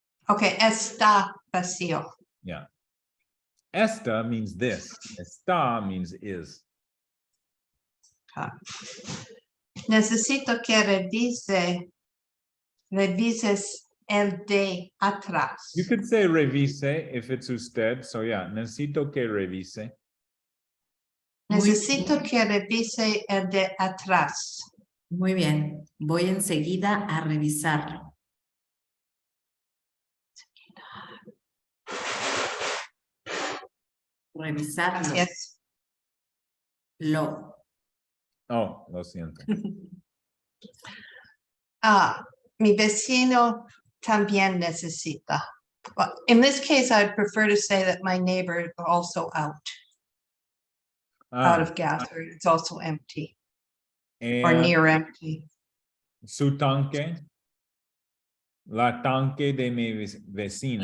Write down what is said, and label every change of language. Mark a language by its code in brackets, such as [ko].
[es] Okay. Está vacío. [en] Yeah. Esta means this. Está means is. Okay. [es] Necesito que revises el de atrás. [en] You could say revise if it's usted. So yeah, necesito que revise. [es] Necesito que revise el de atrás. Muy bien. Voy enseguida a revisarlo. Revisarlo. [en] Yes. [es] Lo. Oh, lo siento. Mi vecino también necesita. [en] Well, in this case, I'd prefer to say that my neighbor is also out Ah, of gas, or it's also empty or and near empty. [es] su tanque. La tanque de mi vecina.